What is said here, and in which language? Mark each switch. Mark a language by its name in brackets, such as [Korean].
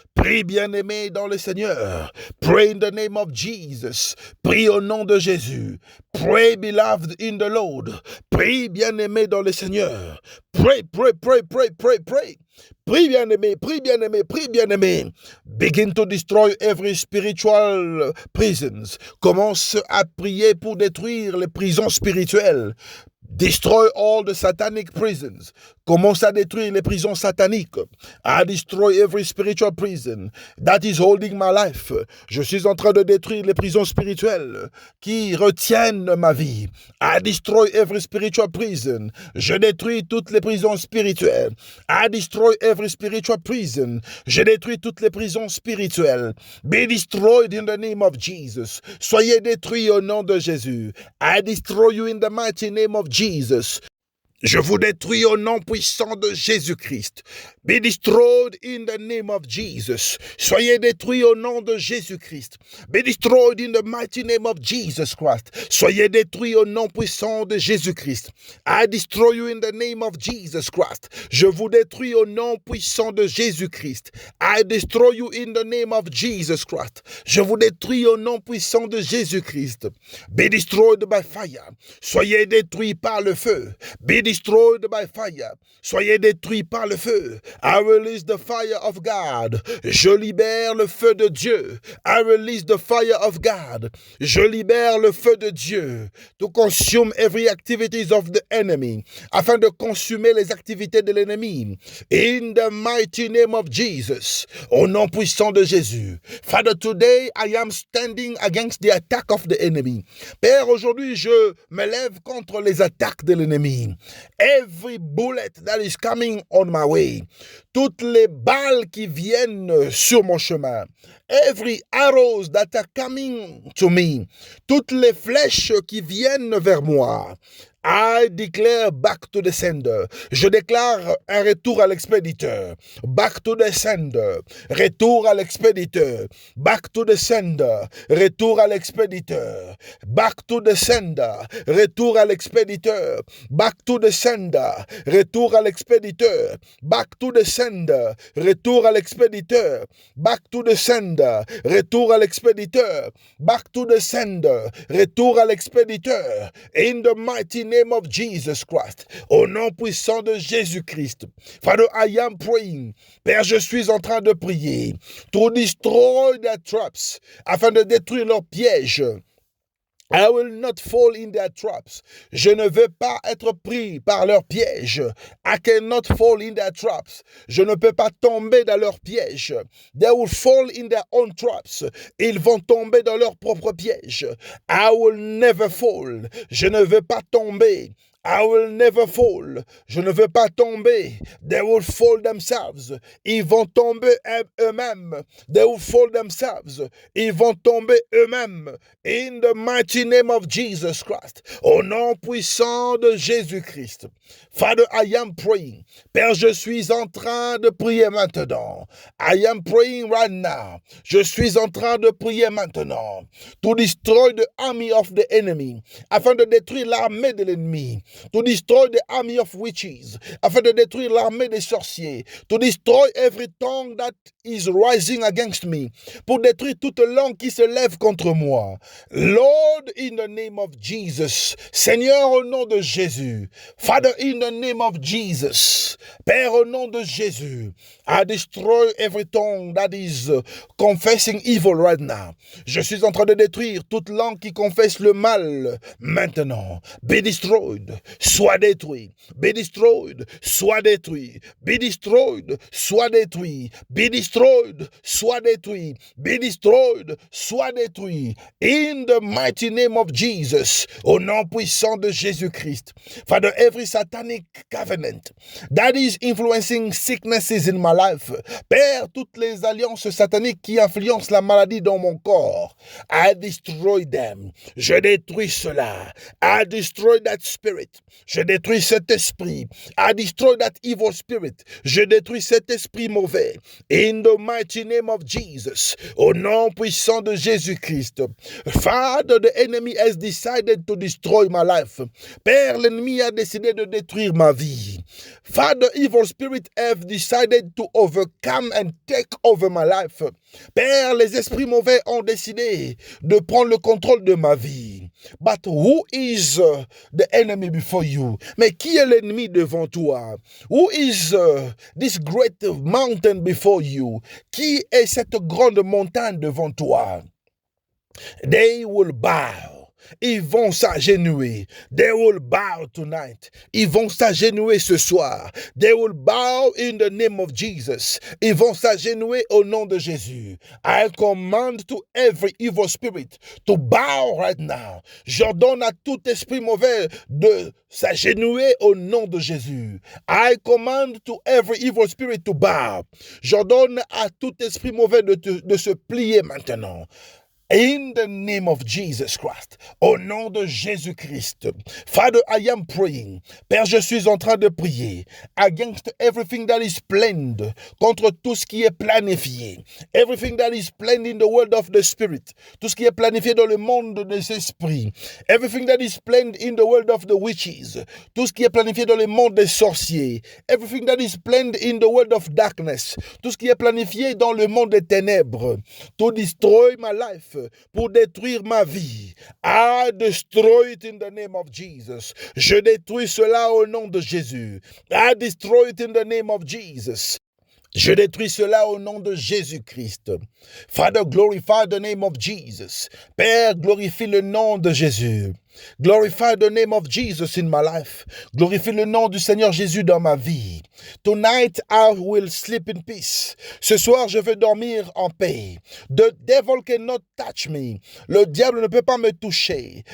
[French] Prie, bien-aimé dans le Seigneur. [English] Pray in the name of Jesus. [French] Prie au nom de Jésus. [English] Pray, beloved in the Lord. [French] Prie, bien-aimé dans le Seigneur. [English] Pray, pray, pray, pray, pray, pray. [French] Prie, bien-aimé, prie, bien-aimé, prie, bien-aimé. [English] Begin to destroy every spiritual prisons. [French] Commence à prier pour détruire les prisons spirituelles. [English] Destroy all the satanic prisons. [French] Commence à détruire les prisons sataniques. [English] I destroy every spiritual prison that is holding my life. [French] Je suis en train de détruire les prisons spirituelles qui retiennent ma vie. [English] I destroy every spiritual prison. [French] Je détruis toutes les prisons spirituelles. [English] I destroy every spiritual prison. [French] Je détruis toutes les prisons spirituelles. [English] Be destroyed in the name of Jesus. [French] Soyez détruits au nom de Jésus. [English] I destroy you in the mighty name of Jesus. [French] Je vous détruis au nom puissant de Jésus-Christ. [English] Be destroyed in the name of Jesus. [French] Soyez détruits au nom de Jésus-Christ. [English] Be destroyed in the mighty name of Jesus Christ. [French] Soyez détruits au nom puissant de Jésus-Christ. [English] I destroy you in the name of Jesus Christ. [French] Je vous détruis au nom puissant de Jésus-Christ. [English] I destroy you in the name of Jesus Christ. [French] Je vous détruis au nom puissant de Jésus-Christ. [English] Be destroyed by fire. [French] Soyez détruits par le feu. [English] Be destroyed by fire. [French] Soyez détruits par le feu. [English] I release the fire of God. [French] Je libère le feu de Dieu. [English] I release the fire of God. [French] Je libère le feu de Dieu [English] to consume every activities of the enemy, [French] afin de consumer les activités de l'ennemi. [English] In the mighty name of Jesus. [French] Au nom puissant de Jésus. [English] Father, today I am standing against the attack of the enemy. [French] Père, aujourd'hui je me lève contre les attaques de l'ennemi. [English] Every bullet that is coming on my way. [French] Toutes les balles qui viennent sur mon chemin. [English] Every arrows that are coming to me. [French] Toutes les flèches qui viennent vers moi. [English] I declare back to the sender. [French] Je déclare un retour à l'expéditeur. [English] Back to the sender. [French] Retour à l'expéditeur. [English] Back to the sender. [French] Retour à l'expéditeur. [English] Back to the sender. [French] Retour à l'expéditeur. [English] Back to the sender. [French] Retour à l'expéditeur. [English] Back to the sender. [French] Retour à l'expéditeur. [English] Back to the sender. [French] Retour à l'expéditeur. [English] Back to the sender. [French] Retour à l'expéditeur. [English] In the mighty name of Jesus Christ. [French] Au nom puissant de Jésus-Christ. [English] Father, I am praying. [French] Père, je suis en train de prier. [English] To destroy their traps. [French] Afin de détruire leurs pièges. [English] I will not fall in their traps. [French] Je ne veux pas être pris par leurs pièges. [English] I cannot fall in their traps. [French] Je ne peux pas tomber dans leurs pièges. [English] They will fall in their own traps. [French] Ils vont tomber dans leurs propres pièges. [English] I will never fall. [French] Je ne veux pas tomber. [English] I will never fall. [French] Je ne veux pas tomber. [English] They will fall themselves. [French] Ils vont tomber eux-mêmes. [English] They will fall themselves. [French] Ils vont tomber eux-mêmes. [English] In the mighty name of Jesus Christ. [French] Au nom puissant de Jésus-Christ. [English] Father, I am praying. [French] Père, je suis en train de prier maintenant. [English] I am praying right now. [French] Je suis en train de prier maintenant. [English] To destroy the army of the enemy. [French] Afin de détruire l'armée de l'ennemi. [English] To destroy the army of witches, [French] afin de détruire l'armée des sorciers, [English] to destroy every tongue that is rising against me, [French] pour détruire toute langue qui se lève contre moi. [English] Lord, in the name of Jesus, [French] Seigneur, au nom de Jésus, [English] Father, in the name of Jesus, [French] Père, au nom de Jésus, [English] I destroy every tongue that is confessing evil right now. [French] Je suis en train de détruire toute langue qui confesse le mal maintenant. [English] Be destroyed. [French] Soit détruit. [English] Be destroyed. [French] Soit détruit. [English] Be destroyed. [French] Soit détruit. Be destroyed. Soit détruit. [English] Be destroyed. [French] Soit détruit. [English] In the mighty name of Jesus. [French] Au nom puissant de Jésus-Christ. [English] Father, every satanic covenant that is influencing sicknesses in my life. [French] Père, toutes les alliances sataniques qui influencent la maladie dans mon corps. [English] I destroy them. [French] Je détruis cela. [English] I destroy that spirit. [French] Je détruis cet esprit. [English] I destroy that evil spirit. [French] Je détruis cet esprit mauvais. [English] In the mighty name of Jesus. [French] Au nom puissant de Jésus-Christ. [English] Father, the enemy has decided to destroy my life. [French] Père, l'ennemi a décidé de détruire ma vie. [English] Father, evil spirit have decided to overcome and take over my life. [French] Père, les esprits mauvais ont décidé de prendre le contrôle de ma vie. [English] But who is the enemy before you? [French] Mais qui est l'ennemi devant toi? [English] Who is this great mountain before you? [French] Qui est cette grande montagne devant toi? [English] They will bow. [French] Ils vont s'agenouiller. [English] They will bow tonight. [French] Ils vont s'agenouiller ce soir. [English] They will bow in the name of Jesus. [French] Ils vont s'agenouiller au nom de Jésus. [English] I command to every evil spirit to bow right now. [French] J'ordonne à tout esprit mauvais de s'agenouiller au nom de Jésus. [English] I command to every evil spirit to bow. [French] J'ordonne à tout esprit mauvais de se plier maintenant. [English] In the name of Jesus Christ, [French] au nom de Jésus-Christ. [English] Father, I am praying. [French] Père, je suis en train de prier [English] against everything that is planned, [French] contre tout ce qui est planifié. [English] Everything that is planned in the world of the spirit. [French] Tout ce qui est planifié dans le monde des esprits. [English] Everything that is planned in the world of the witches. [French] Tout ce qui est planifié dans le monde des sorciers. [English] Everything that is planned in the world of darkness. [French] Tout ce qui est planifié dans le monde des ténèbres. [English] To destroy my life. [French] Pour détruire ma vie. [English] I destroy it in the name of Jesus. [French] Je détruis cela au nom de Jésus. [English] I destroy it in the name of Jesus. [French] Je détruis cela au nom de Jésus-Christ. [English] Father, glorify the name of Jesus. [French] Père, glorifie le nom de Jésus. [English] Glorify the name of Jesus in my life. [French] Glorifie le nom du Seigneur Jésus dans ma vie. [English] Tonight I will sleep in peace. [French] Ce soir, je vais dormir en paix. [English] The devil cannot touch me. [French] Le diable ne peut pas me toucher.